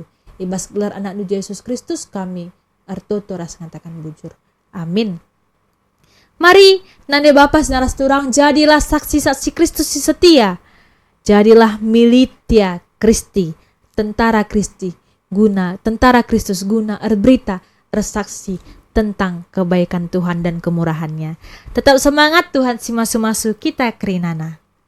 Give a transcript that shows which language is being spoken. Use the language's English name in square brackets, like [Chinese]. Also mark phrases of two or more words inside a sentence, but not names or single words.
[Batak Karo] Ibas gelar anak nu Yesus Kristus kami artoto ras ngatakan bujur. Amin. Mari nande Bapa naras turang [Indonesian] jadilah saksi-saksi Kristus [Batak Karo] si setia. [Indonesian] Jadilah [Latin] militia Kristi, [Indonesian] tentara Kristi, tentara Kristus guna berita, bersaksi tentang kebaikan Tuhan dan kemurahannya. Tetap semangat [Batak Karo] Tuhan si masu-masu kita kerinana.